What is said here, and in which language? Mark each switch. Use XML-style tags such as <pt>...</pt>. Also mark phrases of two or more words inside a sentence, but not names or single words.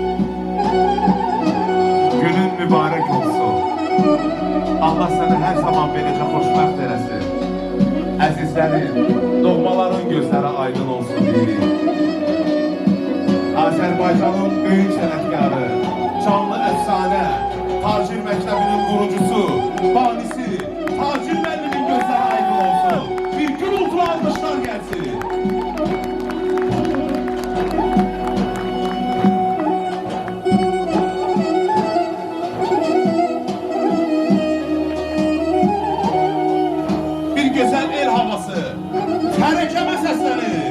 <tr>Günün mübarek olsun. Allah seni her zaman böylece</tr> <az>hoşbəxt eləsin. Əzizlərin, doğmaların gözləri aydın olsun deyirik. Azerbaycan'ın büyük sənətkarı, canlı efsane, Tacir Məktəbinin kurucusu, banisi, Tacir Müəllimin gözləri aydın olsun.</az> <tr>Bir gürültülü alkışlar gelsin. Bir güzel el havası, terekeme sesleri.</tr>